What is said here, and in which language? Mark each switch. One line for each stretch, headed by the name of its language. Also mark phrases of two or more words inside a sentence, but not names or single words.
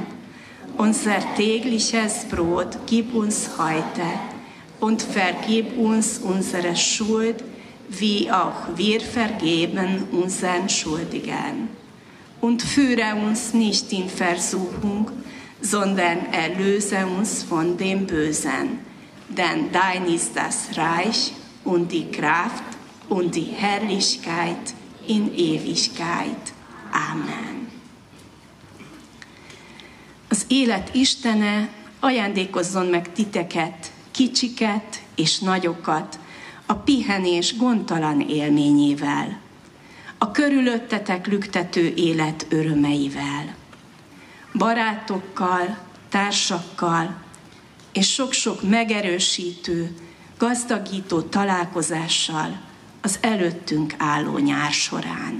German: Unser tägliches Brot gib uns heute und vergib uns unsere Schuld, wie auch wir vergeben unseren Schuldigen. Und führe uns nicht in Versuchung, sondern erlöse uns von dem Bösen. Denn dein ist das Reich und die Kraft und die Herrlichkeit in Ewigkeit. Amen.
Hungarian: Az élet Istene ajándékozzon meg titeket, kicsiket és nagyokat, a pihenés gondtalan élményével, a körülöttetek lüktető élet örömeivel, barátokkal, társakkal, és sok-sok megerősítő, gazdagító találkozással az előttünk álló nyár során.